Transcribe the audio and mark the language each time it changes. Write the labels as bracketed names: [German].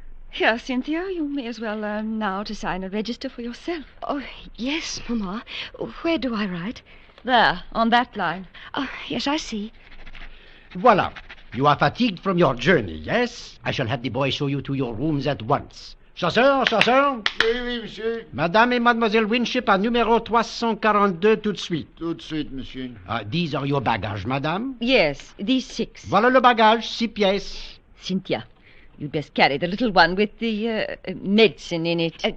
[English] Here, Cynthia, you may as well learn now to sign a register for yourself. Oh, yes, Mamma. Where do I write? There, on that line. Oh, yes, I see. [French] Voila. [English] You are fatigued from your journey, yes? I shall have the boy show you to your rooms at once. [French] Chasseur, chasseur. Oui, monsieur. Madame et Mademoiselle Winship à numéro 342 tout de suite. Tout de suite, monsieur. [English] These are your bagages, madame. Yes, these 6. [French] Voilà le bagage, 6 pièces. [English] Cynthia, you'd best carry the little one with the medicine in it.